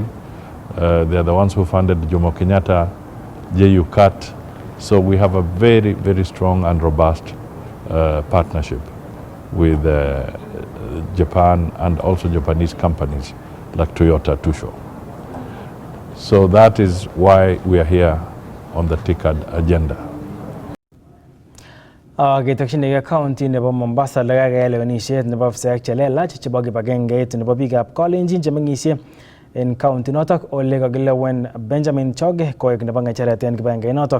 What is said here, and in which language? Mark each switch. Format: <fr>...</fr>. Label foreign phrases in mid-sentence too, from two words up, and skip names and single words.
<en>They are the ones who funded Jomo Kenyatta, JUCAT. So we have a very, very strong and robust partnership with Japan and also Japanese companies like Toyota Tusho. So that is why we are here on the TICAD agenda.</en> <kln>Ketokchinigei county nebo Mombasa lekakeyai lewenisiet nebo ofisek chelelach chebo kibagengeit nebo biikab Kalenjin chemeng'isie en county notok ole kakilewen Benjamin Choge koek nebo ng'echeret en kibagengeit notok.</kln>